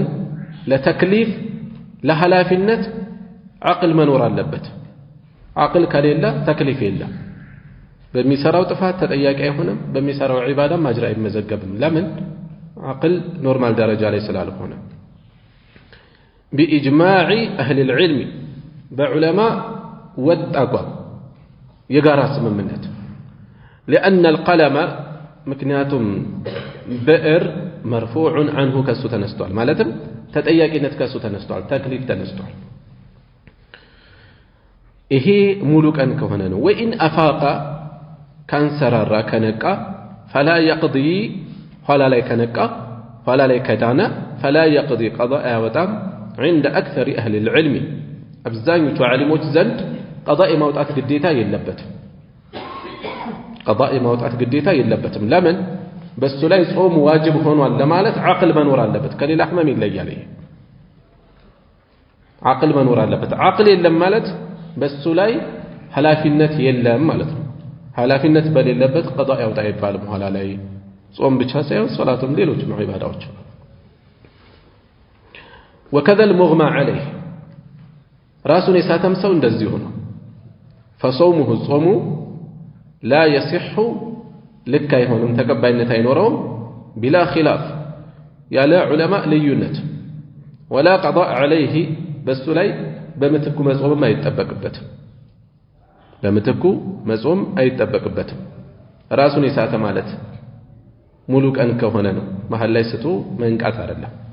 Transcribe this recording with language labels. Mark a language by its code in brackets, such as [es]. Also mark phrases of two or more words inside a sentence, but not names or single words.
[am] ለተክሊፍ ለኃላፊነት አቅል መኖር አለበት። አቅል ከሌለ ተክሊፍ የለም። በሚሰራው ጥፋት ተጠያቂ አይሆንም፣ በሚሰራው ዒባዳም አጅር አይመዘገብም። ለምን? አቅል ኖርማል ደረጃ ላይ ስላልሆነ። [ar] بإجماع أهل العلم [am] በዑለማ ወጥ አቋም የጋራ ስምምነት [ar] لأن القلم [am] ምክንያቱም ብዕር [ar] مرفوع عنه [am] ከሱ ተነስቷል፣ ማለትም ተጠያቂነት ከሱ ተነስቷል፣ ተክሊፍ ተነስቷል። ይሄ ሙሉ ቀን ከሆነ ነው። [ar] وإن أفاق [am] ካንሰራራ ከነቃ [ar] فلا يقضي [am] ኋላ ላይ ከነቃ ኋላ ላይ ከዳነ [ar] فلا يقضي [am] ቀዷእ አያወጣም [ar] عند أكثر أهل العلم [am] አብዛኞቹ ዓሊሞች ዘንድ ቀዷእ የማውጣት ግዴታ የለበትም። ቀዷእ የማውጣት ግዴታ የለበትም። ለምን? በሱ ላይ ጾም ዋጅብ ሆኗል ለማለት አቅል መኖር አለበት። ከሌላ ህመም ይለያል። ይሄ አቅል መኖር አለበት። አቅል የለም ማለት በሱ ላይ ኃላፊነት የለም ማለት ነው። ኃላፊነት በሌለበት ቀዷእ ያውጣ ይባልም። ኋላ ላይ ጾም ብቻ ሳይሆን ሶላትም ሌሎችም ዒባዳዎች። [ar] وكذا المغمى عليه [am] ራሱን የሳተም ሰው እንደዚሁ ነው። فصومه ጾሙ لا يصح ልክ አይሆንም፣ ተቀባይነት አይኖረውም። [ar] بلا خلاف [am] ያለ ዑለማ ልዩነት [ar] ولا قضاء عليه [am] በሱ ላይ በምትኩ መጾም አይጠበቅበትም። በምትኩ መጾም አይጠበቅበትም። ራሱን የሳተ ማለት ሙሉ ቀን ከሆነ ነው። መሃል ላይ ስቶ መንቃት አይደለም።